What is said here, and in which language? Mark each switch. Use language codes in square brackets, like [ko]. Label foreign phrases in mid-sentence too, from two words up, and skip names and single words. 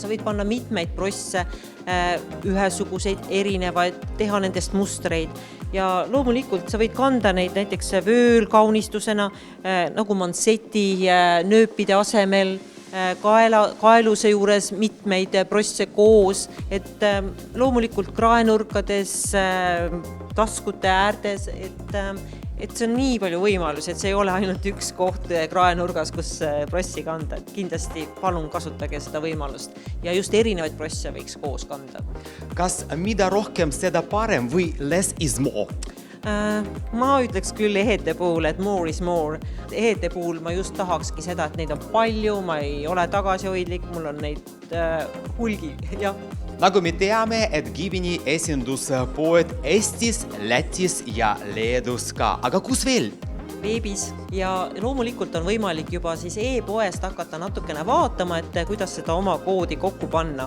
[et] Sa võid panna mitmeid brosse, ühesuguseid erinevaid, teha nendest mustreid ja loomulikult sa võid kanda neid näiteks vöölkaunistusena nagu manseti nööpide asemel, kaeluse juures mitmeid brosse koos, et loomulikult kraenurkades, taskute äärtes, et see on nii palju võimalusi, et see ei ole ainult 1 koht kraenurgas, kus brossi kanda. Kindlasti palun kasutage seda võimalust ja just erinevaid brosse võiks koos kanda. Kas mida rohkem, seda parem või [en] less is more? [et] Ma ütleks küll ehete puhul, et [en] more is more. [et] Ehete puhul ma just tahakski seda, et neid on palju, ma ei ole tagasihoidlik, mul on neid hulgi, jah. Nagu me teame, et Givini esinduspoed Eestis, Lätis ja Leedus ka. Aga kus veel? veebis ja loomulikult on võimalik juba siis e-poest hakata natukene vaatama, et kuidas seda oma koodi kokku panna.